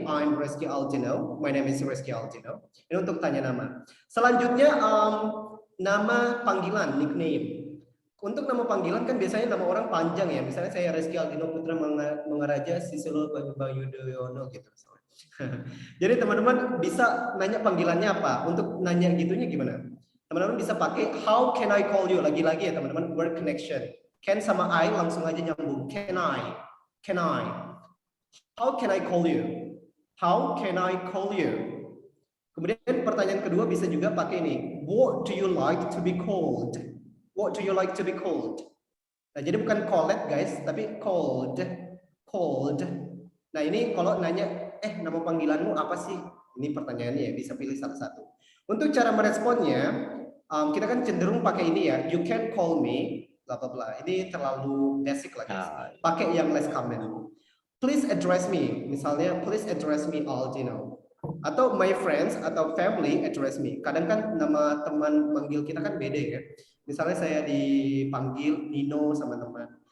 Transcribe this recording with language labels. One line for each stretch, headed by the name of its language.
English: I'm Reski Altino. My name is Reski Altino.
Indonesian: Ini untuk tanya nama. Selanjutnya, nama panggilan,
English: nickname.
Indonesian: untuk nama panggilan kan biasanya nama orang panjang ya. Misalnya saya Rizky Aldino Putra Mangaraja Sisilo Bayudhoyono gitu. Jadi teman-teman bisa nanya panggilannya apa. Untuk nanya gitunya gimana? Teman-teman bisa pakai
English: how can I call you.
Indonesian: Lagi-lagi ya teman-teman, word connection. Can sama I langsung aja nyambung. Can I? Can I?
English: How can I call you? How can I call you?
Indonesian: Kemudian pertanyaan kedua bisa juga pakai ini.
English: What do you like to be called? What do you like to be called?
Indonesian: Nah, jadi bukan called guys, tapi called.
English: Called.
Indonesian: Nah, ini kalau nanya, nama panggilanmu apa sih? Ini pertanyaannya ya, bisa pilih satu-satu. Untuk cara meresponnya, kita kan cenderung pakai ini ya.
English: You can call me,
Indonesian: bla bla bla. Ini terlalu basic lah guys. Pakai yang less common.
English: Please address me. Misalnya, please address me Aldino. Atau my friends atau family address me.
Indonesian: Kadang kan nama teman manggil kita kan beda ya. Misalnya saya dipanggil Nino sama teman.